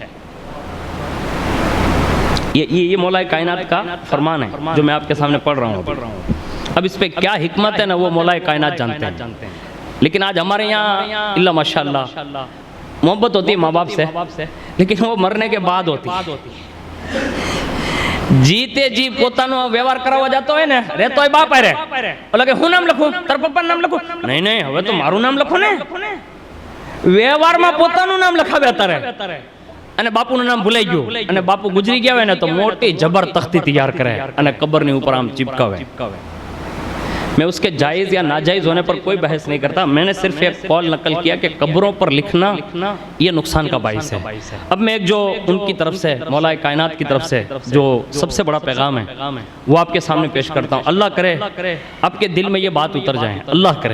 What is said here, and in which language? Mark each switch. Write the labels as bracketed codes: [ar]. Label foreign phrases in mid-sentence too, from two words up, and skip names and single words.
[ur] یہ مولا کائنات کا فرمان ہے جو میں آپ کے سامنے پڑھ رہا ہوں۔ اب اس پہ کیا حکمت ہے نا وہ مولا کائنات جانتے ہیں، لیکن آج ہمارے یہاں اللہ ماشاءاللہ محبت ہوتی ہے ماں باپ سے، لیکن وہ مرنے کے بعد ہوتی ہے۔ [gu] જીતે જી પોતાનો વ્યવહાર કરાવવા જતો હોય ને રહેતો હોય બાપ હારે ઓલા કે હું નામ લખું તાર પપ્પાનું નામ લખું નહીં હવે તો મારું નામ લખો ને વ્યવહારમાં પોતાનું નામ લખાવે અત્યારે અને બાપુનું નામ ભૂલાઈ ગયું અને બાપુ ગુજરી ગયા હોય ને તો મોટી જબર તખ્તી તૈયાર કરે અને કબરની ઉપર આમ ચિપકાવે [ur] میں اس کے جائز یا ناجائز ہونے پر کوئی بحث نہیں کرتا، میں نے صرف ایک قول نقل کیا کہ قبروں پر لکھنا یہ نقصان کا باعث ہے۔ اب میں ایک جو ان کی طرف سے، مولا کائنات کی طرف سے جو سب سے بڑا پیغام ہے وہ آپ کے سامنے پیش کرتا ہوں۔ اللہ کرے آپ کے دل میں یہ بات اتر جائیں، اللہ کرے۔